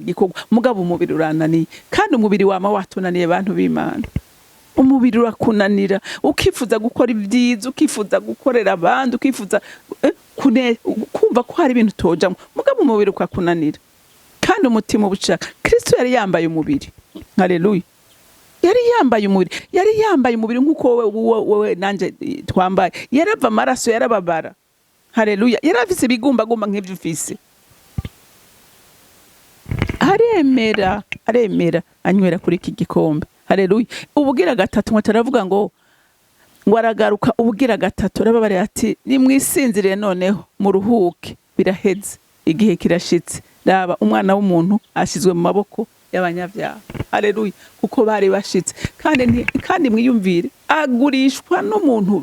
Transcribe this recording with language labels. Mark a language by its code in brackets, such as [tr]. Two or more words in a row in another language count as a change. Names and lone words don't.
[rn] gikorwa mugabo umubiri urananiye kandi umubiri wama watunaniye abantu b'Imana umubiri urakunanira ukifuza gukora ibyiza ukifuza gukorera abandi ukifuza kumva ko hari ibintu tojamo mugabo umubiri ukakunanira kandi umutima ubushaka Kristo yari yambaye umubiri haleluya yari yambaye umubiri nkuko wowe nanje twambaye yarava amaraso yarababara haleluya yaravise ibigumbagumba nk'ivyo ufise aremera anywera kuri iki gikombe haleluya ubugira gatatu mwataravuga ngo aragaruka ubugira gatatu arababare ati nimwisinzire noneho muruhuke biraheze igihe kirashitse raba umwana w'umuntu ashizwe mu maboko y'abanyabyaha haleluya kuko bari bashitse kandi mwiyumvire agurishwa n'umuntu